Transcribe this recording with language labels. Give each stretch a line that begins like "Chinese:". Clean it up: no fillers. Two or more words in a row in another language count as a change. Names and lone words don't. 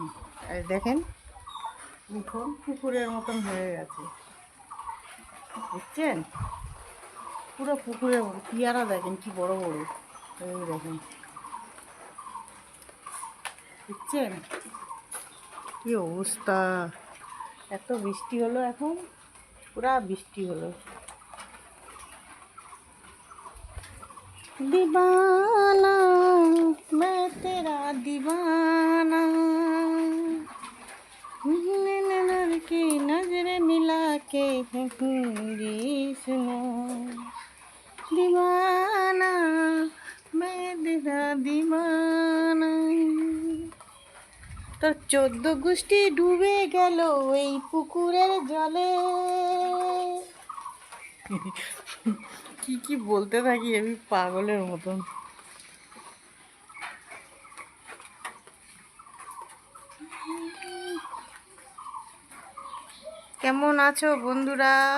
Bangla: আর দেখেন উঠোন পুকুরের মতন হয়ে গেছে, বুঝছেন? পুরো পুকুরের মতো। পেয়ারা দেখেন কি বড় বড়। এই দেখেন, বুঝছেন কি অবস্থা। এত বৃষ্টি হলো এখন, পুরা বৃষ্টি হলো।
Hindi: दीवाना मैं तेरा दीवाना की नजर मिला के हिंदी सुनो दीवाना मैं तेरा दीवाना।
Bangla: তোর 14 গোষ্ঠী ডুবে গেল এই পুকুরের জলে। কি কি বলতে থাকি আমি পাগলের মতন। কেমন আছো বন্ধুরা?